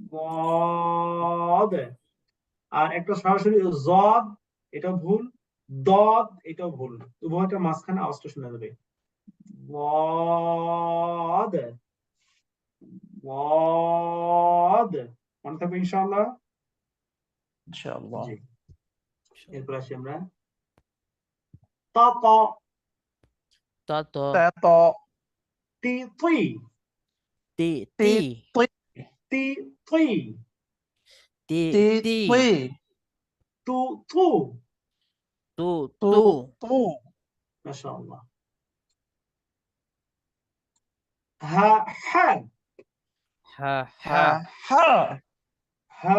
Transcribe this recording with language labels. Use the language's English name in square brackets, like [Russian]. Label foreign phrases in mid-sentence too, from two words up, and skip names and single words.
[Bangla] বদ আর একটা সরাসরি জদ এটাও ভুল দদ এটাও ভুল উভয়টা মাঝখানে আওয়াজটা শোনা যাবে বদ বদ মনে থাকবে ইনশাআল্লাহ insyaallah জি এরপর আসি আমরা তা ত ta to ta to তি তুই ti ti ti tui তি তুই ti ti ti tui তু তু tu tu tu tu মাশাআল্লাহ হা হা ha ha ha ha